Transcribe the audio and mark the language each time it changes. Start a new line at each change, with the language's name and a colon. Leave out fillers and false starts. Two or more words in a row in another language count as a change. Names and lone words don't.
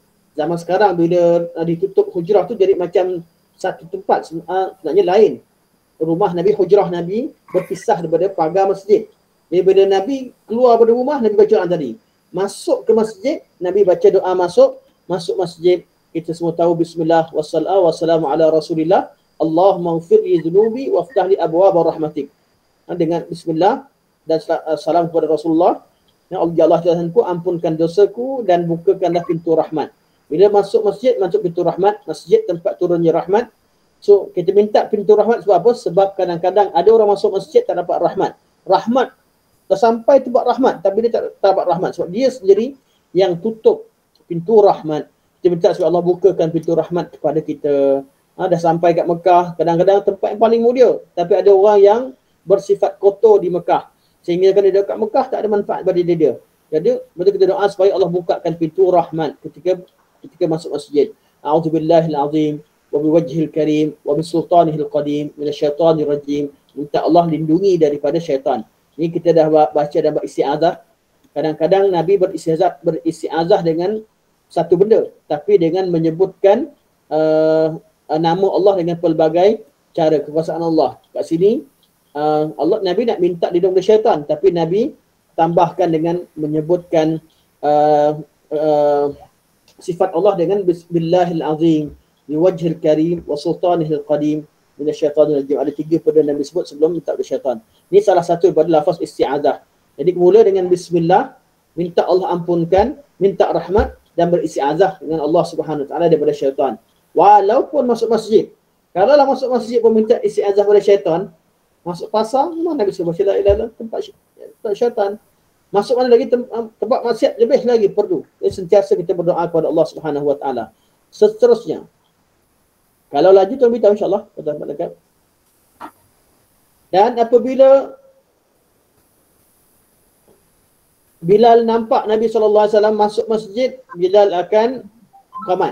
Malay: Zaman sekarang bila ditutup hujrah tu jadi macam satu tempat, sebenarnya lain. Rumah Nabi, hujrah Nabi berpisah daripada pagar masjid. Jadi bila Nabi keluar dari rumah, Nabi baca doa tadi. Masuk ke masjid, Nabi baca doa masuk masjid. Kita semua tahu
Arabic: بسم الله والسلام على رسول الله. اللهم اغفر لي ذنوبي وافتح لي أبواب رحمتك.
Malay: Dengan bismillah dan salam kepada Rasulullah. Ya Allah Tuhanku, ampunkan dosaku dan bukakanlah pintu rahmat. Bila masuk masjid pintu rahmat, masjid tempat turunnya rahmat. So kita minta pintu rahmat sebab apa? Sebab kadang-kadang ada orang masuk masjid tak dapat rahmat. Rahmat dah sampai tempat rahmat tapi dia tak dapat rahmat sebab dia sendiri yang tutup pintu rahmat. Kita minta supaya Allah bukakan pintu rahmat kepada kita. Dah sampai kat Mekah, kadang-kadang tempat yang paling mulia, tapi ada orang yang bersifat kotor di Mekah, sehingga kalau dia dekat Mekah tak ada manfaat bagi dia. Jadi betul kita doa supaya Allah bukakan pintu rahmat ketika masuk masjid.
Arabic: أعوذ بالله العظيم وبوجهه الكريم وبسلطانه القديم من الشيطان الرجيم.
Malay: Minta Allah lindungi daripada syaitan. Ini kita dah baca dan beristiazah. Kadang-kadang Nabi beristiazah dengan satu benda, tapi dengan menyebutkan nama Allah dengan pelbagai cara, kekuasaan Allah. Kat sini Nabi nak minta lindung dari syaitan, tapi Nabi tambahkan dengan menyebutkan sifat Allah dengan
Arabic: بسم الله العظيم بوجهه الكريم وسلطانه القديم من الشيطان الرجيم.
Malay: Ada 3 pada Nabi sebut sebelum minta dari syaitan. Ini salah satu daripada lafaz isti'adzah. Jadi mula dengan bismillah, minta Allah ampunkan, minta rahmat dan beristi'adzah dengan
Arabic: الله سبحانه وتعالى
Malay: daripada syaitan. Walaupun masuk masjid. Kalau lah masuk masjid pun minta isti'adzah pada syaitan, masuk pasar mana Nabi sebut
Arabic: لا إله إلا الله,
Malay: tempat syaitan. Masuk mana lagi tempat maksiat lebih lagi perlu. Jadi sentiasa kita berdoa kepada
Arabic: الله سبحانه وتعالى.
Malay: Seterusnya. Kalau laju tu beritahu insya-Allah pada dekat. Dan apabila Bilal nampak Nabi SAW masuk masjid, Bilal akan qamat.